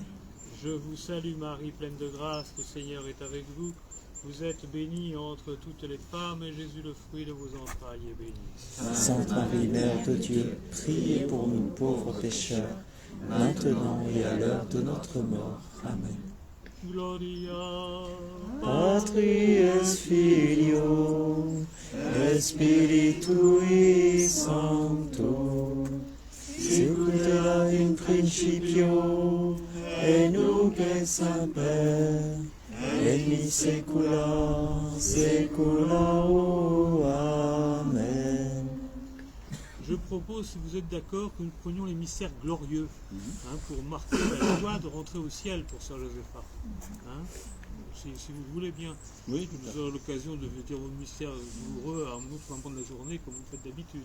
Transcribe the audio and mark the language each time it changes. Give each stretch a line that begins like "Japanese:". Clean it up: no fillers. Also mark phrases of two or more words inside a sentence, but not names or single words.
French: Je vous salue Marie, pleine de grâce, le Seigneur est avec vous. Vous êtes bénie entre toutes les femmes, et Jésus, le fruit de vos entrailles, est béni. Sainte Marie, Mère de Dieu, priez pour nous pauvres pécheurs, maintenant et à l'heure de notre mort. Amen.
Latin: Gloria Patri et Filio, et Spiritui Sancto, sicut in principio, et nunc et semper, et in saecula saeculorum. Amen.
French: Je propose, si vous êtes d'accord, que nous prenions les mystères glorieux pour marquer la joie de rentrer au ciel pour Sœur Josépha. Si vous voulez bien. Oui, Vous aurez l'occasion de dire vos mystères douloureux à un autre moment de la journée, comme vous faites d'habitude.